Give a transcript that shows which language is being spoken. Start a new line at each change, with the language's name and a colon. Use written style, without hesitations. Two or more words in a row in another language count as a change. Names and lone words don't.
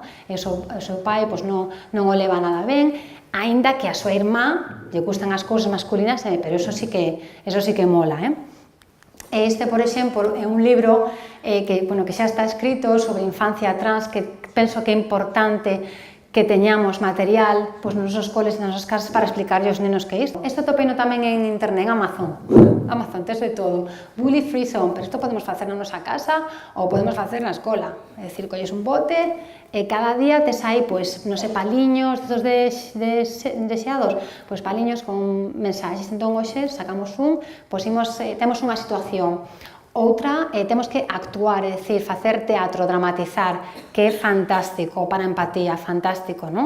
Galician: E o seu pai pois, non o leva nada ben, aínda que a súa irmá lle gustan as cousas masculinas, pero eso sí que mola, Este, por exemplo, é un libro que xa está escrito sobre infancia trans, que penso que é importante que teñamos material nos nosos coles e nas nosas casas para explicarlle aos nenos que é isto. Isto topeino tamén en internet, en Amazon. Amazon, tes de todo.
English: Bully free zone,
Galician: pero isto podemos facer na nosa casa ou podemos facer na escola. É dicir, colles un bote e cada día tes aí, pois, non sei, paliños, estos deseados, pois paliños con mensaxes. Entón, hoxe sacamos un, pois temos unha situación. Outra, temos que actuar, é dicir, facer teatro, dramatizar, que é fantástico, para a empatía, fantástico, non?